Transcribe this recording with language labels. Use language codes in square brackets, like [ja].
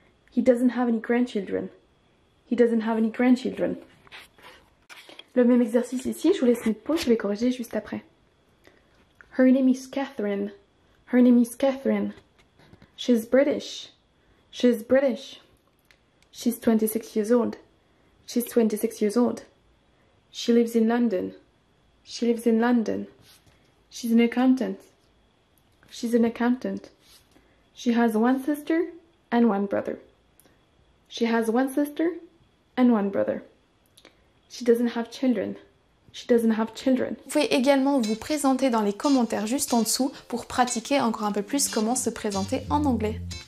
[en] He doesn't have any grandchildren. He doesn't have any grandchildren. [fr] Le même exercice ici, je vous laisse mettre pause, je vais corriger juste après. [en] Her name is Catherine. Her name is Catherine. She's British. She's British. She's 26 years old. She's 26 years old. She lives in London. She lives in London. She's an accountant. She's an accountant. She has 1 sister and 1 brother. She has 1 sister and 1 brother. She doesn't have children. She doesn't have children. [fr] Vous pouvez également vous présenter dans les commentaires juste en dessous pour pratiquer encore un peu plus comment se présenter en anglais.